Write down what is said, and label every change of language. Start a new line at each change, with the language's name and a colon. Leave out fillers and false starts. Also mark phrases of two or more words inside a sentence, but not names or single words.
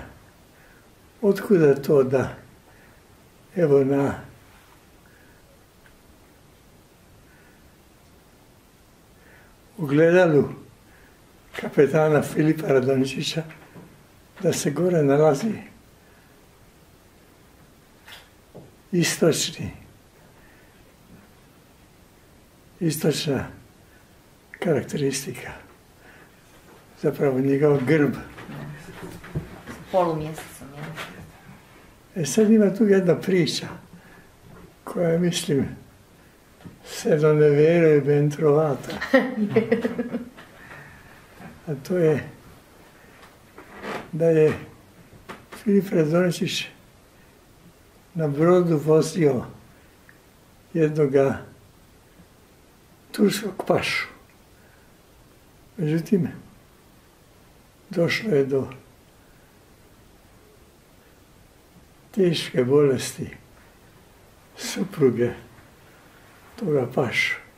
Croatian: Otkuda to da, evo na ogledalu kapetana Filipa Radončića, da se gore nalazi istočna karakteristika, zapravo njegov grb. Polumjesecom, ja. Sad ima tu jedna priča koja je, mislim,
Italian: se non è vero e ben trovata.
Croatian: A to je da je Filip Radončić na brodu vozio jednoga turskog pašu. Međutim, došlo je do teške bolesti supruge toga pašu.